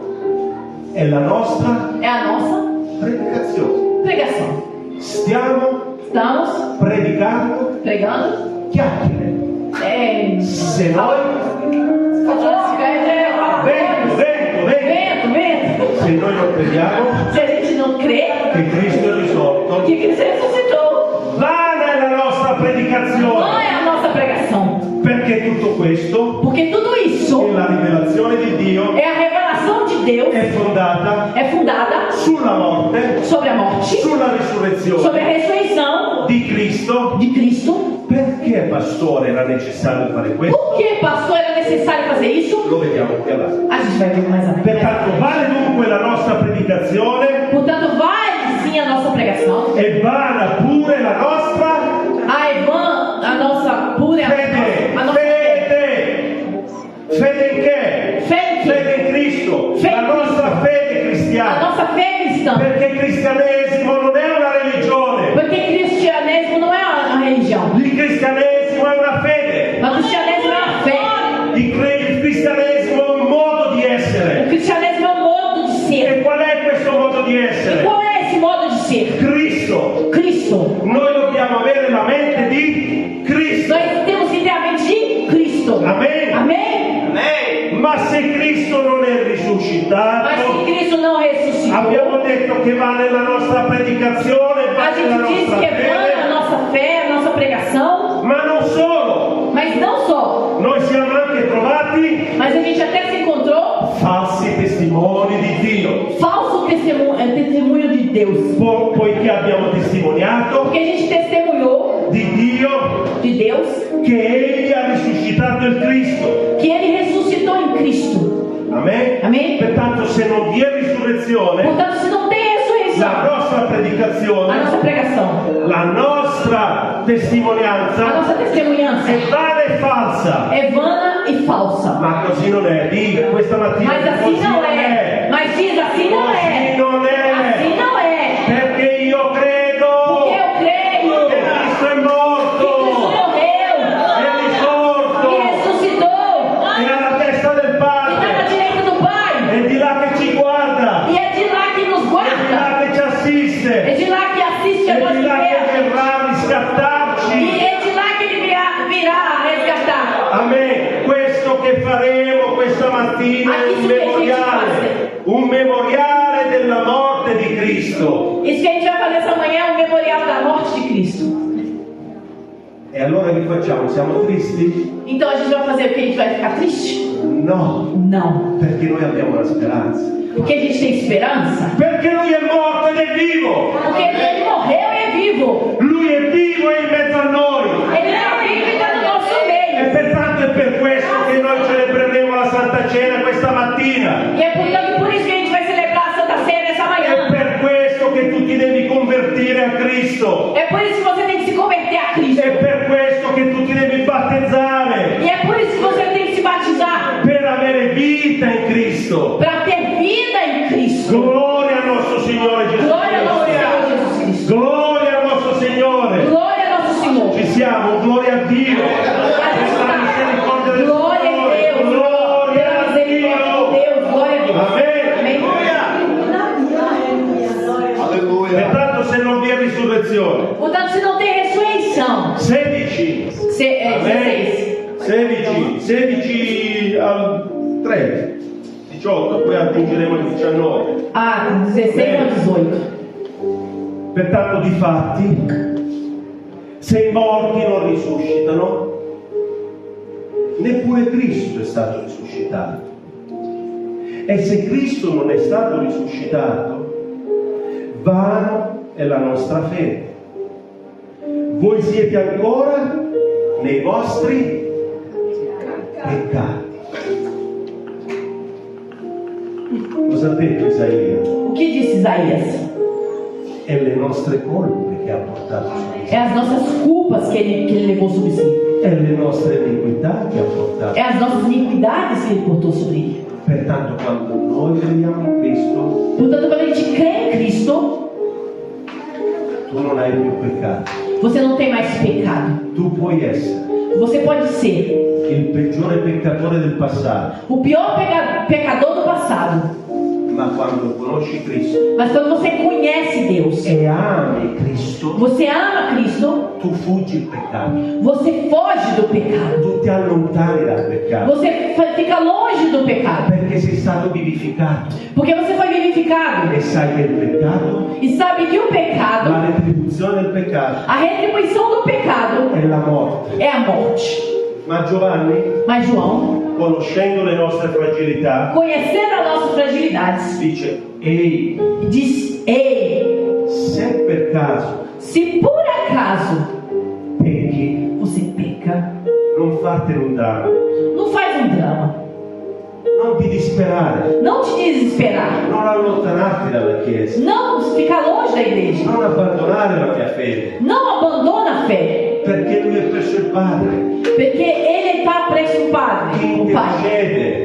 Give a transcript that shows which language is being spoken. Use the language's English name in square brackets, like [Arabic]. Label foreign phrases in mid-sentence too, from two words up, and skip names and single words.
[Italian] è la nostra [Portuguese] é a nossa [Italian] predicazione. [Portuguese] pregação. [Italian] Stiamo [Portuguese] Estamos [Italian] predicando [Portuguese] pregando. [Italian] chiacchiere. Se noi, [Portuguese] Vento. [Italian] se noi non crediamo [Portuguese] Se a gente não crê [Italian] che Cristo è risorto, [Portuguese] que Cristo ressuscitou, [Italian] vana è la nostra [Portuguese] não [Italian] predicazione. [Portuguese] é a nossa pregação. [Italian] Perché tutto questo, [Portuguese] Porque tudo isso [Italian] la rivelazione di Dio, [Portuguese] é a revelação de Deus, [Italian] è fondata [Portuguese] é fundada [Italian] sulla morte, [Portuguese] sobre a morte, [Italian] sulla risurrezione [Portuguese] sobre a ressurreição [Italian] di Cristo. [Portuguese] de Cristo. [Italian] Perché, pastore, era necessario fare questo? [Portuguese] Por que, pastor, era necessário fazer isso? [Italian] Lo vediamo più avanti. [Portuguese] A gente vai ver mais à frente. [Italian] Pertanto vale dunque la nostra predicazione [Portuguese] Portanto, vale sim a nossa pregação. [Italian] e vana pure la nostra [Portuguese] A nossa pura, [Italian] fede. [Portuguese] a nossa [Italian] Fede in che? [Portuguese] fé, [Italian] Fede in Cristo. Fede La in nostra fede [Portuguese] a [Italian] cristiana. [Portuguese] nossa fé cristã. [Italian] Perché il cristianesimo non è una religione. [Portuguese] Porque cristianismo não é uma religião. [Italian] Il cristianesimo è una fede. [Portuguese] Mas o cristianismo é uma fé. [Italian] Il cristianesimo è un modo di [Portuguese] O [Italian] essere. [Portuguese] cristianismo é um modo de ser. [Italian] E qual è questo modo di [Portuguese] E [Italian] essere? [Portuguese] qual é esse modo de ser? [Italian] Cristo. [Portuguese] Cristo. [Italian] Noi dobbiamo avere la mente di Cristo. [Portuguese] Nós temos que ter a mente de Cristo. [Italian] Amen. [Portuguese] Amém? [Italian] Ma se Cristo non è [Portuguese] Mas se [Italian] risuscitato, [Portuguese] Cristo não ressuscitou, [Italian] abbiamo detto che va nella nostra predicazione, [Portuguese] a [Italian] va nella [Portuguese] gente diz [Italian] nostra [Portuguese] que é vã a [Italian] fede, [Portuguese] nossa fé, a nossa pregação. [Italian] ma non solo. [Portuguese] Mas não só. [Italian] Noi siamo anche trovati [Portuguese] Mas a gente até se encontrou [Italian] falsi testimoni di Dio, [Portuguese] falso testemunho de Deus. [Italian] poiché abbiamo testimoniato [Portuguese] Porque a gente testemunhou [Italian] di Dio [Portuguese] de Deus [Italian] che Egli ha risuscitato il Cristo. [Portuguese] que Ele ressuscitou em Cristo. [Italian] Amen? [Portuguese] Amém? [Italian] Pertanto, se non vi è risurrezione, [Portuguese] Portanto, se não tem [Italian] la [Portuguese] ressurreição, [Italian] nostra [Portuguese] a [Italian] predicazione, [Portuguese] nossa pregação, [Italian] la nostra [Portuguese] a [Italian] testimonianza [Portuguese] nossa testemunhança [Italian] è vana e falsa. [Portuguese] é vana e falsa. [Italian] Ma così non è, dica questa mattina. [Portuguese] Mas assim [Italian] Così [Portuguese] não [Italian] non [Portuguese] é. [Italian] è. [Portuguese] Mas diz assim não [Italian] Così [Portuguese] é. [Italian] non [Portuguese] Assim [Italian] è. [Portuguese] não é. [Italian] Perché io credo [Portuguese] Porque eu creio [Italian] che Cristo è [Portuguese] que [Italian] morto, [Portuguese] Cristo morreu [Italian] è risorto, [Portuguese] e ressuscitou è alla testa del e está na [Italian] Padre, [Portuguese] direita do Pai. [Italian] è di là che ci guarda, [Portuguese] E é de lá que nos [Italian] è di [Portuguese] guarda. [Italian] là che ci [Portuguese] É assiste, de lá que assiste a [Italian] è [Portuguese] nossa [Italian] di là che [Portuguese] igreja. [Italian] verrà a [Portuguese] E [Italian] riscattarci. [Portuguese] é de lá que Ele virá a resgatar. [Italian] Amen. Questo che faremo questa mattina è un memoriale della morte di Cristo. [Portuguese] Isso que a gente vai fazer essa manhã é um memorial da morte de Cristo. [Italian] E allora che facciamo? Siamo tristi? [Portuguese] Então a gente vai fazer o que? A gente vai ficar triste? [Italian] No, [Portuguese] Não. [Italian] perché noi abbiamo la speranza. [Portuguese] Porque a gente tem esperança. [Italian] Perché lui è morto ed è vivo. [Portuguese] Porque Ele morreu e é vivo. [Italian] Lui è vivo e in mezzo a noi. [Portuguese] Ele está vivo e está no nosso [Italian] E [Portuguese] meio. [Italian] pertanto è per questo che noi celebreremo la Santa Cena questa mattina. [Portuguese] E é portanto por isso que a gente vai celebrar a Santa Ceia nessa [Italian] È [Portuguese] manhã. [Italian] per questo che tu ti devi convertire a Cristo. [Portuguese] É por isso que você tem que se converter a Cristo. [Italian] È per questo che tu ti devi battezzare. [Portuguese] E é por isso que você tem que se batizar. [Italian] Per avere vita in Cristo. [Portuguese] Para ter vida em Cristo. [Italian] Gloria al nostro Signore Gesù [Portuguese] Glória ao nosso [Italian] Cristo. [Portuguese] Senhor Jesus Cristo. [Italian] Gloria al nostro Signore. [Portuguese] Glória ao nosso Senhor. [Italian] Ci siamo, gloria a Dio. Per la misericordia del [Portuguese] Glória a [Italian] Signore. [Portuguese] Deus. [Italian] Gloria [Portuguese] Pela [Italian] a [Portuguese] misericórdia de [Italian] Dio. [Portuguese] Deus. Glória a Deus. [Italian] Amen. Alleluia. Pertanto, se non vi è risurrezione, [Portuguese] Portanto, se não tem ressurreição, [Italian] 16. [Portuguese] 16. [Italian] 16 al 3, 18, poi aggiungeremo il 19. [Portuguese] Ah, 16 ao 18. [Italian] Pertanto, difatti, se i morti non risuscitano, neppure Cristo è stato risuscitato. E se Cristo non è stato risuscitato, vano è la nostra fede. voi siete ancora nei vostri peccati. Cosa ha detto Isaia? [Portuguese] O que disse Isaías? [Italian] È le nostre colpe che ha portato su di sé. [Portuguese] É as nossas culpas que ele levou sobre si. [Italian] È le nostre iniquità che ha portato. [Portuguese] É as nossas iniquidades que ele portou sobre ele. [Italian] Pertanto, quando noi crediamo in Cristo, [Portuguese] Portanto, quando a gente crê em Cristo, [Italian] tu non hai più peccato. [Portuguese] você não tem mais pecado. [Italian] Tu puoi essere [Portuguese] Você pode ser [Italian] il peggiore peccatore del passato, [Portuguese] o pior pecador do passado. [Italian] ma quando conosci Cristo [Portuguese] Mas quando você conhece Deus, [Italian] e ami Cristo, [Portuguese] você ama Cristo, [Italian] tu fuggi il peccato, [Portuguese] você foge do pecado. [Italian] tu ti allontani dal peccato, [Portuguese] Você fica longe do pecado. [Italian] perché sei stato vivificato [Portuguese] Porque você foi vivificado. [Italian] e sai che il peccato, [Portuguese] E sabe que o pecado, [Italian] la retribuzione del peccato [Portuguese] a retribuição do pecado, [Italian] è la morte. [Portuguese] é a morte. [Italian] Ma Giovanni, [Portuguese] Mas João, [Italian] conoscendo le nostre fragilità, [Portuguese] conhecendo as nossas fragilidades, [Italian] dice: ehi, [Portuguese] diz: Ei, [Italian] se per caso [Portuguese] se por acaso [Italian] pecchi, [Portuguese] você peca, [Italian] non fartene un dramma, [Portuguese] não faz um drama. [Italian] non ti disperare, [Portuguese] Não te desesperar. [Italian] non allontanarti dalla Chiesa, [Portuguese] Não ficar longe da igreja. [Italian] non abbandonare la tua fede, [Portuguese] Não abandona a fé. [Italian] perché Lui è presso il Padre, [Portuguese] Porque ele está preso o Padre, [Italian] che [Portuguese] o Pai, [Italian] intercede